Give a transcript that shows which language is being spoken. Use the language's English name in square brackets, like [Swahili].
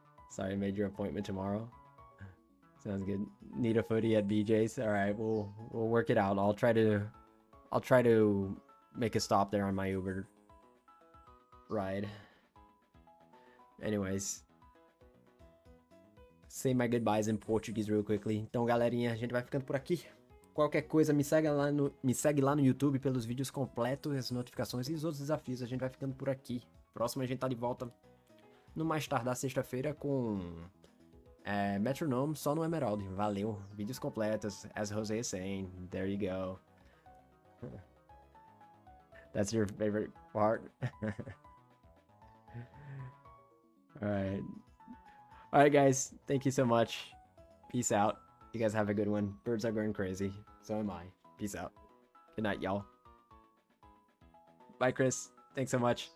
[English] Sorry, I made your appointment tomorrow. Sounds good. Need a footy at BJ's. All right, we'll work it out. I'll try to make a stop there on my Uber ride. Anyways, say my goodbyes in Portuguese real quickly. [Portuguese] Então, galerinha, a gente vai ficando por aqui. Qualquer coisa, me segue lá no YouTube pelos vídeos completos, as notificações e os outros desafios. A gente vai ficando por aqui. Próximo a gente tá de volta no mais tardar sexta-feira com Metronome só no Emerald. Valeu. Vídeos completos, [English] as Jose is saying. There you go. That's your favorite part? Alright. Alright, guys. Thank you so much. Peace out. You guys have a good one. Birds are going crazy. So am I. Peace out. Good night, y'all. Bye, Chris. Thanks so much.